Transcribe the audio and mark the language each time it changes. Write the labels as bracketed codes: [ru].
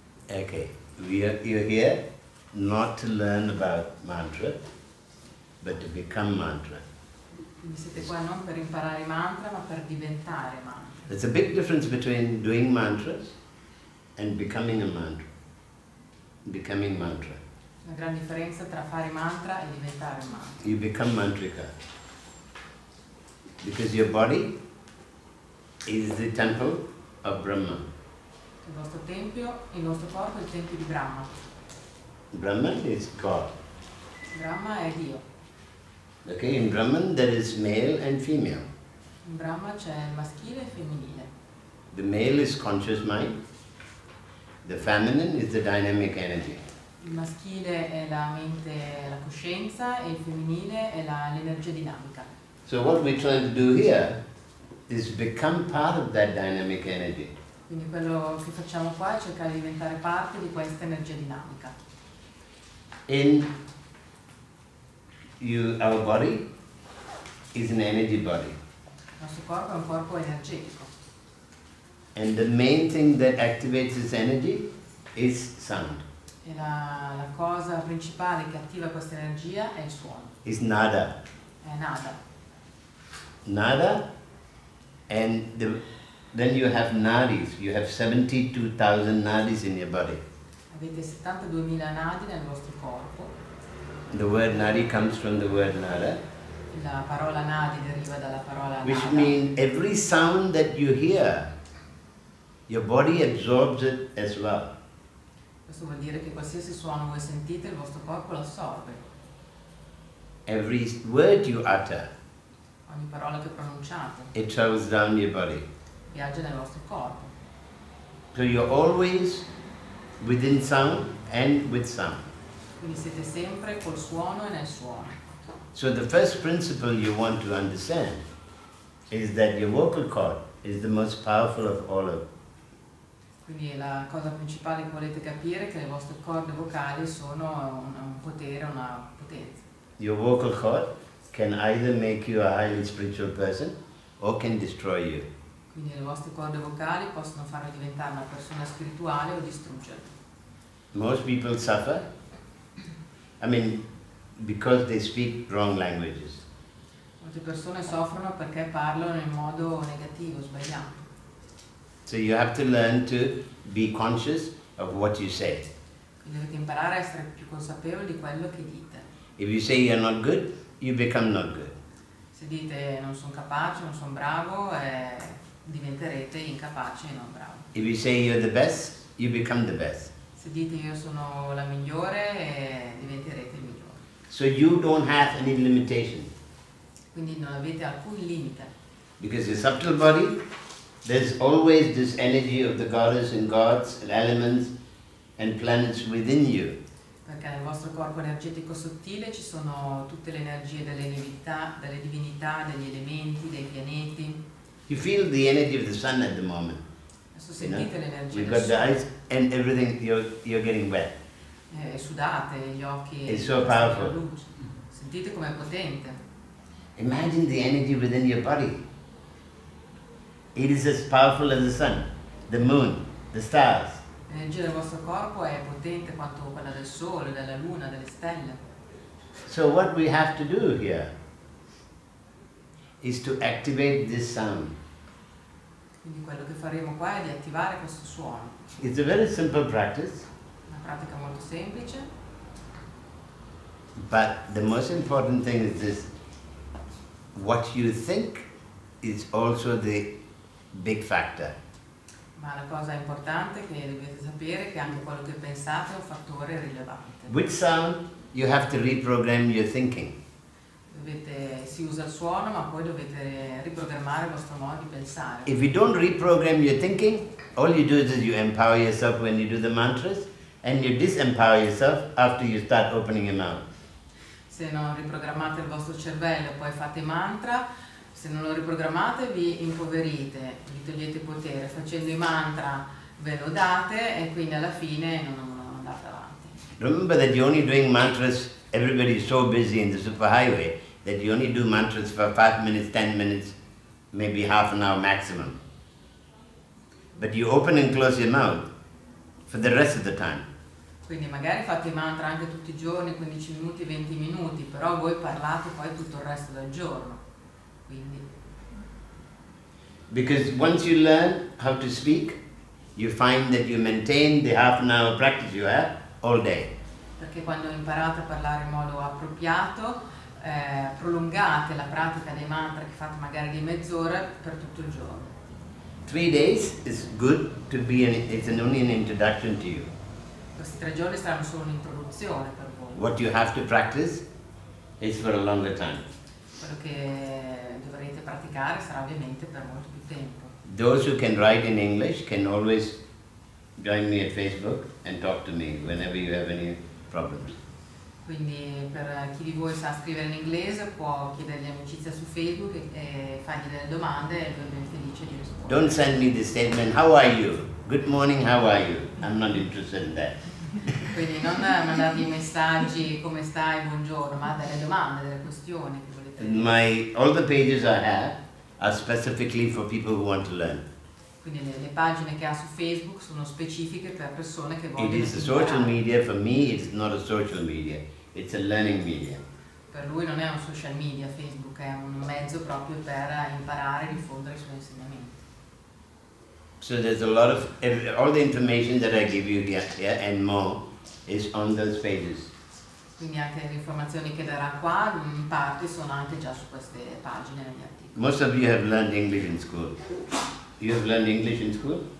[en] Okay, you're here not to learn about mantra, but to become mantra. [it] Quindi siete qua non per imparare i mantra, ma per diventare mantra. [en] There's a big difference between doing mantras and becoming a mantra. Becoming mantra. [it] Una gran differenza tra fare mantra e diventare mantra. [en] You become mantrika. Because your body is the temple of Brahma. [it] Il vostro tempio, il nostro corpo è il tempio di Brahma. [en] Brahman is God. [it] Brahma è Dio. [en] Okay, in Brahman there is male and female. [it] In Brahma c'è il maschile e il femminile. [en] The male is conscious mind. The feminine is the dynamic energy. [it] Il maschile è la mente, la coscienza, e il femminile è l'energia dinamica. [en] So what we're trying to do here is become part of that dynamic energy. [it] Quindi quello che facciamo qua è cercare di diventare parte di questa energia dinamica. [en] Our body is an energy body. [it] Il nostro corpo è un corpo energetico. [en] And the main thing that activates this energy is sound. [it] E la cosa principale che attiva questa energia è il suono. [en] Is nada. [it] È nada. [en] Nada, and then you have nadis. You have 72,000 nadis in your body. [it] Avete 72.000 nadi nel vostro corpo. [en] The word nadi comes from the word nada. [it] La parola nadi deriva dalla parola nada. [en] Which means every sound that you hear, your body absorbs it as well. [it] Questo vuol dire che qualsiasi suono voi sentite, il vostro corpo lo assorbe. [en] Every word you utter, [it] ogni parola che pronunciate, [en] it travels down your body. [it] Viaggia nel vostro corpo. [en] So you're always within sound and with sound. [it] Quindi siete sempre col suono e nel suono. [en] So the first principle you want to understand is that your vocal cord is the most powerful of all of them. [it] Quindi la cosa principale che volete capire è che le vostre corde vocali sono un potere, una potenza. [en] Your vocal cord can either make you a highly spiritual person or can destroy you. [it] Quindi le vostre corde vocali possono farvi diventare una persona spirituale o distruggervi. [en] Most people suffer, because they speak wrong languages. [it] Molte persone soffrono perché parlano in modo negativo, sbagliato. [en] So you have to learn to be conscious of what you say. [it] Quindi dovete imparare a essere più consapevoli di quello che dite. [en] If you say you're not good, you become not good. [it] Se dite non sono capace, non sono bravo, diventerete incapaci e non bravo. [en] If you say you're the best, you become the best. [it] Se dite io sono la migliore, diventerete il migliore. [en] So you don't have any limitation. [it] Quindi non avete alcun limite. [en] Because your subtle body, there's always this energy of the goddess and gods and elements and planets within you. [it] Perché nel vostro corpo energetico sottile ci sono tutte le energie delle divinità, degli elementi, dei pianeti. [en] You feel the energy of the sun at the moment. [it] Adesso sentite l'energia [en] You've [it] del [en] got the [it] sole. [en] eyes and everything, you're getting wet. [it] Sudate, gli occhi. [en] It's so powerful. [it] La luce. Sentite com'è potente. [en] Imagine the energy within your body. It is as powerful as the sun, the moon, the stars. [it] L'energia del vostro corpo è potente quanto quella del sole, della luna, delle stelle. [en] So what we have to do here is to activate this sound. [it] Quindi quello che faremo qua è di attivare questo suono. [en] It's a very simple practice. [it] Una pratica molto semplice. [en] But the most important thing is this. What you think is also the big factor. [it] Ma la cosa importante che dovete sapere è che anche quello che pensate è un fattore rilevante. [en] With sound, you have to reprogram your thinking. [it] Si usa il suono, ma poi dovete riprogrammare il vostro modo di pensare. [en] If you don't reprogram your thinking, all you do is you empower yourself when you do the mantras, and you disempower yourself after you start opening your mouth. [it] Se non riprogrammate il vostro cervello e poi fate mantra, se non lo riprogrammate vi impoverite, vi togliete potere. Facendo i mantra ve lo date e quindi alla fine non andate avanti. [en] Remember that you're only doing mantras, everybody is so busy in the superhighway that you only do mantras for 5 minutes, 10 minutes, maybe half an hour maximum. But you open and close your mouth for the rest of the time. [it] Quindi magari fate i mantra anche tutti i giorni, 15 minuti, 20 minuti, però voi parlate poi tutto il resto del giorno. Quindi. [en] Because once you learn how to speak, you find that you maintain the half an hour practice you have all day. [it] Perché quando imparate a parlare in modo appropriato, prolungate la pratica dei mantra che fate magari di mezz'ora per tutto il giorno. [en] 3 days is good to be it's only an introduction to you. [it] Questi 3 giorni saranno solo un'introduzione per voi. [en] What you have to practice is for a longer time. [it] Quello che dovrete praticare sarà ovviamente per molto più tempo. [en] Those who can write in English can always join me at Facebook and talk to me whenever you have any problems. [it] Quindi per chi di voi sa scrivere in inglese può chiedergli amicizia su Facebook e fargli delle domande e lui è ben felice di rispondere. [en] Don't send me the statement, how are you? Good morning, how are you? I'm not interested in that. [it] Quindi non mandargli messaggi come stai, buongiorno, ma delle domande, delle questioni che volete. [en] All the pages I have are specifically for people who want to learn. [it] Quindi le pagine che ha su Facebook sono specifiche per persone che vogliono imparare. [en] It is a social media, for me it's not a social media, it's a learning media. [it] Per lui non è un social media, Facebook è un mezzo proprio per imparare e diffondere i suoi insegnamenti. [en] So there's a lot of, all the information that I give you here and more is on those pages. [it] Quindi anche le informazioni che darà qua in parte sono anche già su queste pagine negli articoli. [en] Most of you have learned English in school. You have learned English in school?